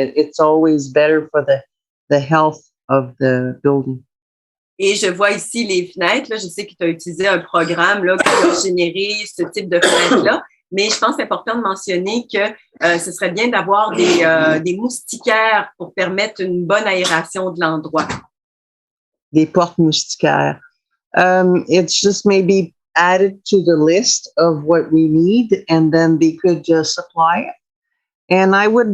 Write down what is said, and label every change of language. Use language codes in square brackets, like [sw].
[en] It's always better for the health of the building. [fr] Et je vois ici les fenêtres. Là, je sais que tu as utilisé un programme là, qui a généré ce type de fenêtres-là. Mais je pense que c'est important de mentionner que ce serait bien d'avoir des moustiquaires pour permettre une bonne aération de l'endroit. Des portes moustiquaires. [en] It's just maybe added to the list of what we need, and then they could just supply it. And I